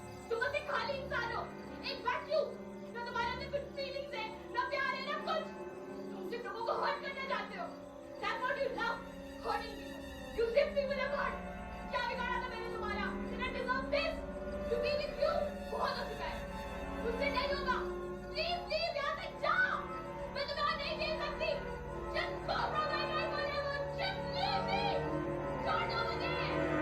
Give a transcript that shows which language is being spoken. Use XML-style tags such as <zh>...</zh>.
<hi>तुम बस एक खाली इंसान हो, एक वैक्यूम। ना तुम्हारे अंदर कुछ फीलिंग्स है, ना प्यार है, ना कुछ। तुम सिर्फ लोगों को हर्ट करना चाहते हो।</hi> <en>That's what you love, hurting people. You zip people apart.</en> <hi>क्या बिगाड़ा था मैंने तुम्हारा?</hi> <en>Did I deserve this? To be with you,</en> <hi>बहुत हो चुका है। मुझसे नहीं होगा।</hi> <en>Please leave</en> <hi>यहाँ से जाओ। मैं तुम्हें और नहीं देख सकती।</hi> <en>Just go from my life forever. Just leave me. Don't do it again.</en>